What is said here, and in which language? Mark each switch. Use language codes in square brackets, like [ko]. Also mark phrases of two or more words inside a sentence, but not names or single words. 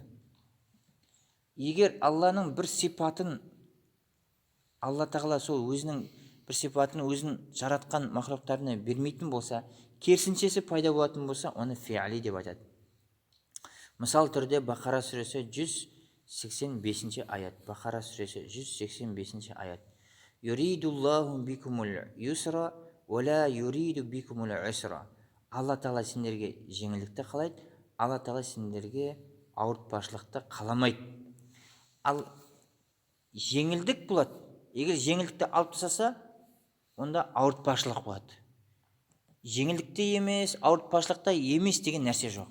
[kk] Егер Алланың бір сипатын, Алла Тағала сол өзінің бір сипатын өзін жаратқан мақлуқтарына бермейтін болса, керісіншесі пайда болатын болса, оны фи'ли деп айтады. Мысал түрде Бақара сүресі 185 аят. Бақара сүресі 185 аят. [ar] يريد الله بكم اليسر ولا يريد بكم العسر. [kk] Алла Тағала сендерге жеңілдікті қалайды, Алла Тағала сендерге ауыртпашылықты қаламайды. Ал жеңілдік болады. Егер жеңілдікті алып тастаса, онда ауыртпашылық болады. Жеңілдікте емес, ауыртпашылықта емес деген нәрсе жоқ.